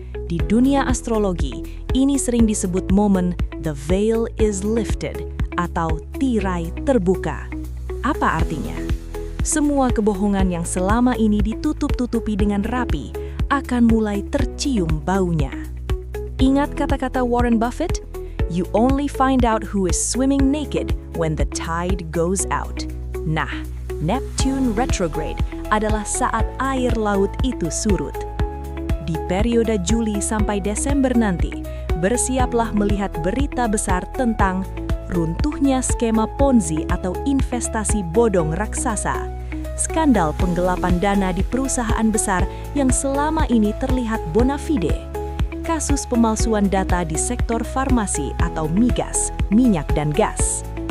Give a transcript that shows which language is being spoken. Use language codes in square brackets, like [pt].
[id] Di dunia astrologi, ini sering disebut momen [en] the veil is lifted [id] atau tirai terbuka. Apa artinya? Semua kebohongan yang selama ini ditutup-tutupi dengan rapi akan mulai tercium baunya. Ingat kata-kata Warren Buffett? [en] You only find out who is swimming naked when the tide goes out. [id] Nah, Neptune retrograde adalah saat air laut itu surut. Di periode Juli sampai Desember nanti, bersiaplah melihat berita besar tentang runtuhnya skema Ponzi atau investasi bodong raksasa, skandal penggelapan dana di perusahaan besar yang selama ini terlihat bona fide, kasus pemalsuan data di sektor farmasi atau migas, minyak dan gas.